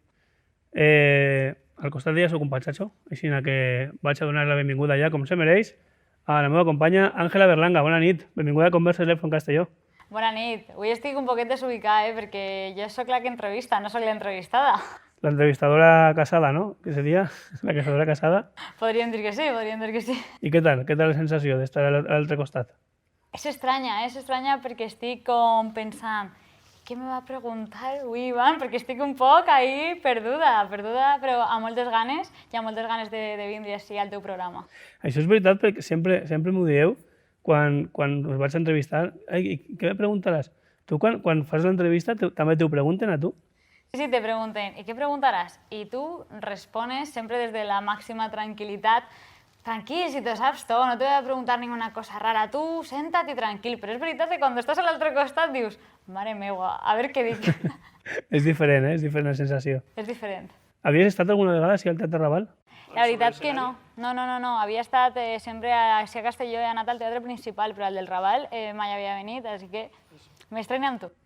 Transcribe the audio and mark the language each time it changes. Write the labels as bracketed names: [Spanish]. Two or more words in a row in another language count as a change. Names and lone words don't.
[Catalan] Al costat d'ella soc un patxatxo, així que vaig a donar la benvinguda ja, com se mereix, a la meva companya Ángela Berlanga. Bona nit, benvinguda a Converses Live from Castelló. Bona nit. Avui estic un poquet desubicada, perquè jo sóc la que entrevista, no sóc l'entrevistada. [Spanish] La entrevistadora casada, ¿no? ¿Qué sería? La casadora casada. [Catalan] Podríem dir que sí, podríem dir que sí. I què tal? Què tal la sensació d'estar a l'altre costat? És estranya perquè estic com pensant què me va preguntar avui, Ivan? Perquè estic un poc ahí perduda, però amb moltes ganes i amb moltes ganes de vindre així al teu programa. Això és veritat perquè sempre m'ho dieu quan us vaig entrevistar. Ai, què me preguntaràs? Tu quan fas l'entrevista també t'ho pregunten a tu? Sí, te pregunten, [Spanish] ¿y qué preguntarás? Y tú [Catalan] respones sempre des de la màxima tranquil·litat. Tranquil, si te saps tot, [Spanish] no te voy a preguntar ninguna cosa rara. [Catalan] Tu, senta't i tranquil. Però és veritat que quan estàs a l'altre costat dius, mare meua, a veure què dic. És diferent, és diferent la sensació. És diferent. Havies estat alguna vegada així al Teatre Raval? La veritat que no. No. Havia estat sempre a Castelló, he anat al teatre principal, però al del Raval mai havia venit, així que m'estreno amb tu.